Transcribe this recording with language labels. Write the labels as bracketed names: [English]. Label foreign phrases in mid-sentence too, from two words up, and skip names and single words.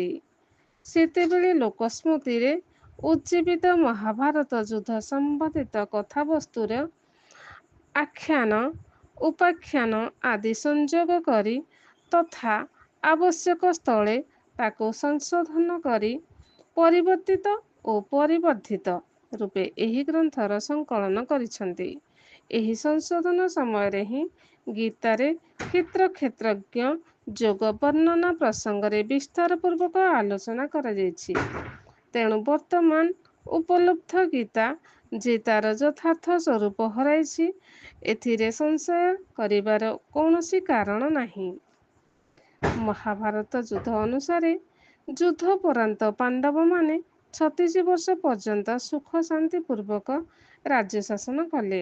[Odia] ସେତେବେଳେ ଲୋକସ୍ମୃତିରେ ଉଜ୍ଜୀବିତ ମହାଭାରତ ଯୁଦ୍ଧ ସମ୍ବନ୍ଧିତ କଥାବସ୍ତୁର ଆଖ୍ୟାନ ଉପାଖ୍ୟାନ ଆଦି ସଂଯୋଗ କରି ତଥା ଆବଶ୍ୟକ ସ୍ଥଳେ ତାକୁ ସଂଶୋଧନ କରି ପରିବର୍ତ୍ତିତ ଓ ପରିବର୍ଦ୍ଧିତ ରୂପେ ଏହି ଗ୍ରନ୍ଥର ସଂକଳନ କରିଛନ୍ତି। ଏହି ସଂଶୋଧନ ସମୟ ହିଁ ଗୀତାରେ କ୍ଷେତ୍ରଜ୍ଞ ଯୋଗ ବର୍ଣ୍ଣନା ପ୍ରସଙ୍ଗରେ ବିସ୍ତାର ପୂର୍ବକ ଆଲୋଚନା କରା ଯାଇଛି। ତେଣୁ ବର୍ତ୍ତମାନ ଉପଲବ୍ଧ ଗୀତା ଯେ ତାର ଯଥାର୍ଥ ସ୍ୱରୂପ ହରାଇଛି ଏଥିରେ ସଂଶୟ କରିବାର କୌଣସି କାରଣ ନାହିଁ। ମହାଭାରତ ଯୁଦ୍ଧ ଅନୁସାରେ ଯୁଦ୍ଧ ପରାନ୍ତ ପାଣ୍ଡବ ମାନେ 36 ବର୍ଷ ପର୍ଯ୍ୟନ୍ତ ସୁଖ ଶାନ୍ତି ପୂର୍ବକ ରାଜ୍ୟ ଶାସନ କଲେ।